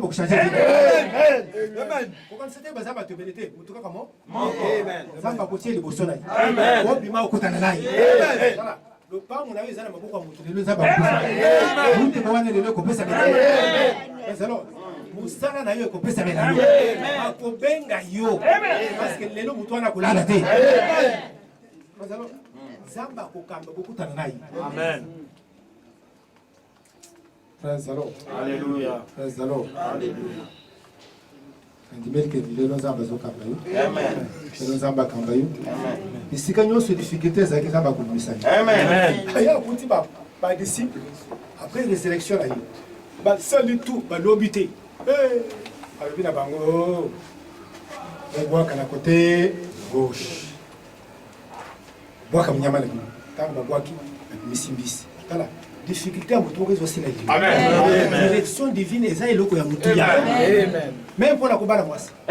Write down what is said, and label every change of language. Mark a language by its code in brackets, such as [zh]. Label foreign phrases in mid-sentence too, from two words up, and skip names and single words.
[ln] bakochange okanisa te baza bato ebele te motu kaka mo nzambe akotie liboso na ye obima okutana na ye lopango na yo eza na maboko ya motu lelo nzambe akutema wana lelo ekopesa ezalo musala na yo ekopesa bena yo akobenga yo parceke lelo motu wana kolala te nzambe akokamba bokutana na ye Amen. [en] Praise the Lord. [ln] Alléluia. [en] Praise the Lord. [ln] Andimeli ke lelo nzambe azokamba yo lelo nzambe akamba yo bisika nyonso difficulté ezalaki nzambe akolumisa yo aya akuti badisciple [fr] après résurrection [ln] na ye basali tout balobi te alobi na bango bobwaka na [fr] côté gauche [ln] bwaka mnyama na bino ntango babwaki babimisi mbisi tala difficulté ya motu moko ezosila [fr] direction divine [ln] eza eloko ya motu ya même mpona kobala mwasi